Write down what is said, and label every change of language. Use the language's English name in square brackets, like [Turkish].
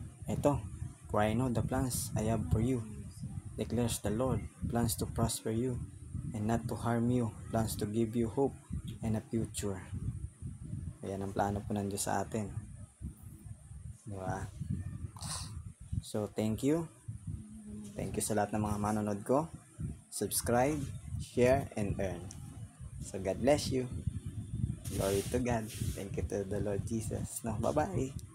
[English] Ito, for I know the plans I have for you, declares the Lord, plans to prosper you and not to harm you, plans to give you hope and a future. [Filipino] Ayan ang plano po ng Diyos sa atin, diba? [English] So, thank you [Filipino] sa lahat ng mga manonood ko. [English] Subscribe, share, and earn. So, God bless you. Glory to God. Thank you to the Lord Jesus. No, bye-bye.